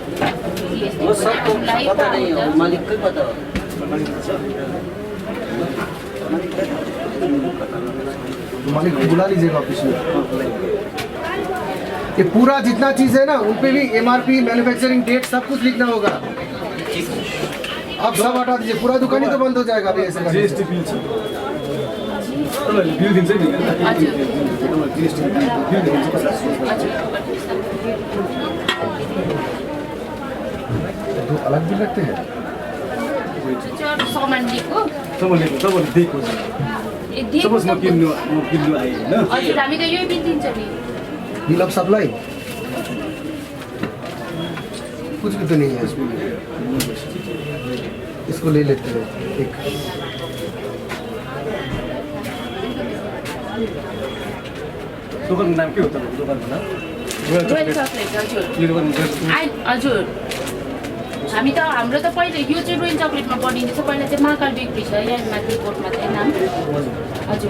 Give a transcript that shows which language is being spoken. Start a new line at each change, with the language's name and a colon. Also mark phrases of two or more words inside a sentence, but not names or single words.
Hindi: वो सब तो पता नहीं है, मालिक को पता हो। मालिक को बुला लीजिएगा ऑफिस में। ये पूरा जितना चीज है ना उन पे भी MRP, मैन्युफैक्चरिंग डेट सब कुछ लिखना होगा। आप सब हटा दीजिए, पूरा दुकान ही तो बंद हो जाएगा अभी ऐसे करने से।
Nepali: GST बिल छ तपाईहरुले बिल दिन्छ नि हजुर GST बिल दिन्छ
Hindi: दो अलग बिल रखते हैं।
Nepali: सामान लिएको तपाईले दिएको सपोज म किन्नु आएँ हैन हजुर हामी त यही बिल दिन्छ नि।
English: bill of supply
Hindi: कुछ भी तो नहीं है इसमें। इसको ले लेते हैं एक।
Nepali: दोकानको नाम के हो त दोकानको नाम रोयल चकलेट हजुर हजुर हामी त हाम्रो त पहिले यो चाहिँ रोयल चकलेटमा बनिँदैछ। पहिला चाहिँ महाकाल बेकरी छ यहाँ माथि कोर्टमा चाहिँ नाम हजुर।